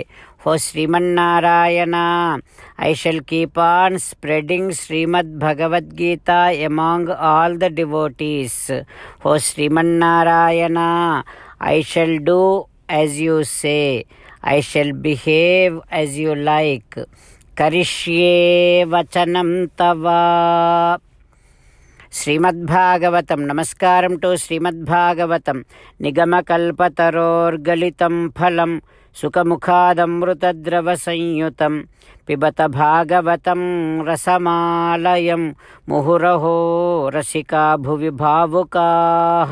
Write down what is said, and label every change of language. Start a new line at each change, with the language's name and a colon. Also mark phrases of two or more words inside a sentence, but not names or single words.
English: O Sriman Narayana, I shall keep on spreading Srimad Bhagavad Gita among all the devotees. O Sriman Narayana, I shall do as you say. I shall behave as you like.
Sanskrit: करिष्ये वचनं तव.
Telugu: శ్రీమద్భాగవతం. నమస్కారం టు శ్రీమద్భాగవతం.
Sanskrit: నిగమకల్పతరోర్గలితం ఫలం సుఖముఖాదమృతద్రవ సంయుతం పిబత భాగవతం రసమాలయం ముహురహో రసికా భువి భావుకాః.